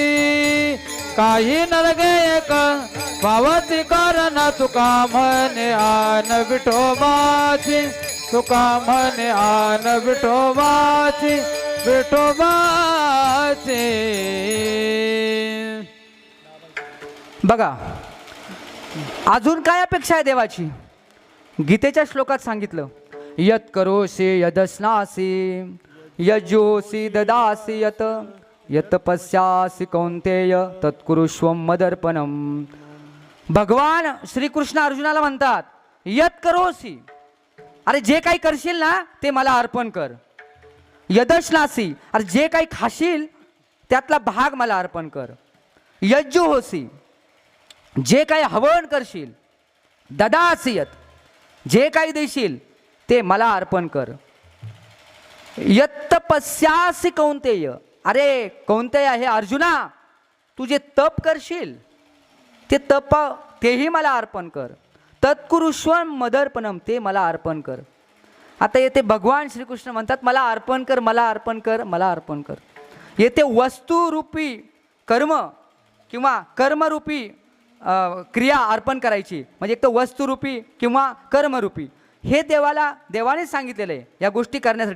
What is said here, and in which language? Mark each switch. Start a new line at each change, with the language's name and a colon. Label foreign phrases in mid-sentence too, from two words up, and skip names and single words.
Marathi: काही नलगे एक भावाची कारण, तुका म्हणे आन विठोबाची, तुका म्हणे आन विठोबाची विठोबाची. बघा, अजून काय अपेक्षा आहे देवाची? गीतेच्या श्लोकात सांगितलं,
Sanskrit: यत करोषि यदश्नासि यज्योषि ददासि यत यत पश्यासि कौंतेय तत्कुरुष्व मदर्पणम.
Marathi: भगवान श्रीकृष्ण अर्जुनाला म्हणतात,
Sanskrit: यत करोषि,
Marathi: अरे जे काही करशील ना ते मला अर्पण कर. यदश्नासी, अरे जे काही खाशील त्यातला भाग मला अर्पण कर. यज्जुहोसी, जे काही हवन करशील.
Sanskrit: ददासी यत,
Marathi: जे काही देशील ते मला अर्पण कर.
Sanskrit: यत पश्यासी कौंतेय,
Marathi: अरे कौंतेय हे अर्जुना, तू जे तप करशील ते तप तेही मला अर्पण कर.
Sanskrit: तत्कुरुष्व मदर्पणम,
Marathi: ते मला अर्पण कर. आता येथे भगवान श्रीकृष्ण म्हणतात, मला अर्पण कर, मला अर्पण कर, मला अर्पण कर. येथे वस्तुरूपी कर्म किंवा कर्मरूपी क्रिया अर्पण करायची, म्हणजे एक तर वस्तुरूपी किंवा कर्मरूपी, हे देवाने सांगितलेलं आहे या गोष्टी करण्यासाठी.